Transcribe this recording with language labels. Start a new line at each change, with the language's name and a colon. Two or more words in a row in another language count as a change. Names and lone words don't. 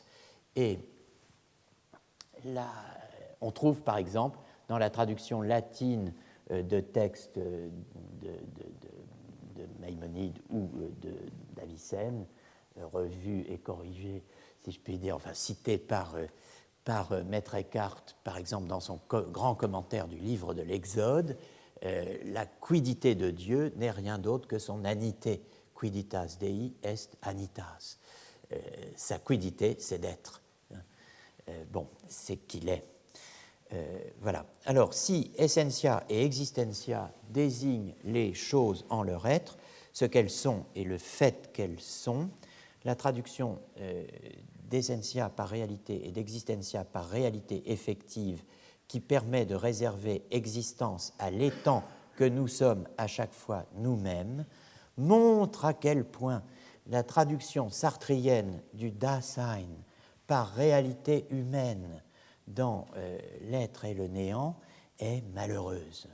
French: Et là, on trouve par exemple dans la traduction latine de textes de Maïmonide ou d'Avicenne, revus et corrigés, si je puis dire, enfin cités par Maître Eckhart, par exemple, dans son grand commentaire du livre de l'Exode, la quiddité de Dieu n'est rien d'autre que son anité.
Latin: Quidditas Dei est anitas.
French: Sa quiddité, c'est d'être. C'est qu'il est. Voilà. Alors, si
Latin: essentia et existentia
French: désignent les choses en leur être, ce qu'elles sont et le fait qu'elles sont, la traduction d'essentia par réalité et d'existentia par réalité effective qui permet de réserver existence à l'étant que nous sommes à chaque fois nous-mêmes, montre à quel point la traduction sartrienne du Dasein par réalité humaine dans l'être et le néant est malheureuse.